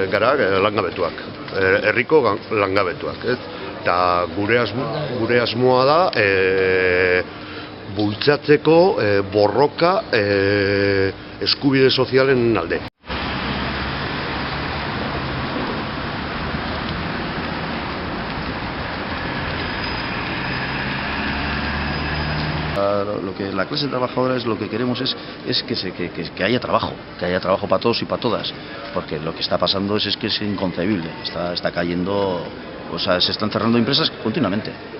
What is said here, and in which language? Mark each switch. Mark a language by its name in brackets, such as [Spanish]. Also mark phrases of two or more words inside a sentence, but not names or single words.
[Basque] jendeak, langabetuak, herriko langabetuak. Eta gure asmoa da bultzatzeko borroka eskubide sozialen alde. [Spanish] Lo que la clase trabajadora es lo que queremos es que haya trabajo para todos y para todas, porque lo que está pasando es que es inconcebible, está cayendo, o sea, se están cerrando empresas continuamente.